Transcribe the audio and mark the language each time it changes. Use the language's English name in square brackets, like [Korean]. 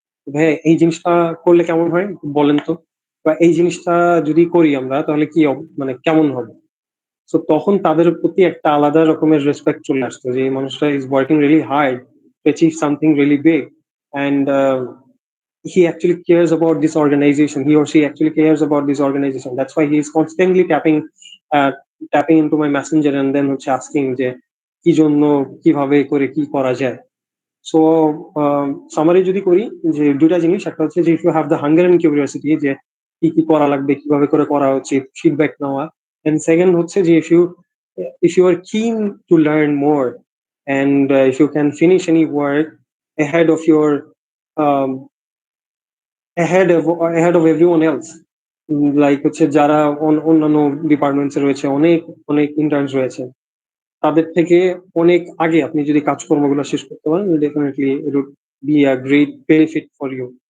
[Bangla] ভাই এই জিনিসটা করলে কেমন হয় বলেন তো, বা এই জিনিসটা যদি করি আমরা তাহলে কি মানে কেমন হবে। সো তখন তাদের প্রতি একটা আলাদা রকমের রেসপেক্ট চলে আসতো যে এই মানুষটা [English] Is working really hard to achieve something really big, and he actually cares about this organization, he or she actually cares about this organization. That's why he is constantly uh, tapping into my messenger and then asking [Bangla] যে কি জন্য কিভাবে করে কি করা যায়। So summary যদি করি যে দুটা জিনিস, একটা হচ্ছে যে [English] if you have the hunger and curiosity [Bangla] যে কি কি করা লাগবে, কিভাবে করে করা উচিত, ফিডব্যাক নেওয়া। [English] and [Bangla] সেকেন্ড হচ্ছে যে [English] if you are keen to learn more and if you can finish any work ahead of your um, ahead of everyone else, [Bangla] like হচ্ছে যারা অন্যান্য ডিপার্টমেন্টস এ রয়েছে, অনেক অনেক ইন্টার্নস রয়েছে, তাদের থেকে অনেক আগে আপনি যদি কাজকর্মগুলো শেষ করতে পারেন, [English] Definitely it would be a great benefit for you.